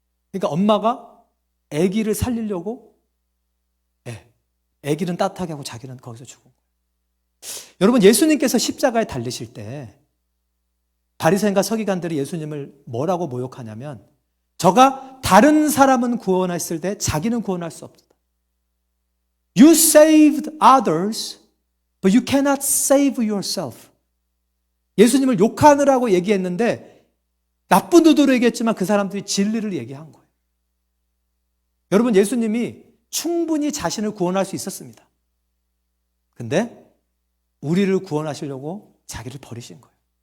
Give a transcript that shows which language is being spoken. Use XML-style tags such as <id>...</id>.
<ko>그러니까 엄마가 애기를 살리려고 애기는 따뜻하게 하고 자기는 거기서 죽은 거예요. 여러분, 예수님께서 십자가에 달리실 때 바리새인과 서기관들이 예수님을 뭐라고 모욕하냐면, 저가 다른 사람은 구원했을 때 자기는 구원할 수 없다.</ko> <en>You saved others, but you cannot save yourself.</en> <ko>예수님을 욕하느라고 얘기했는데 나쁜 의도로 얘기했지만 그 사람들이 진리를 얘기한 거예요. 여러분, 예수님이 충분히 자신을 구원할 수 있었습니다. 근데 우리를 구원하시려고 자기를 버리신 거예요.</ko>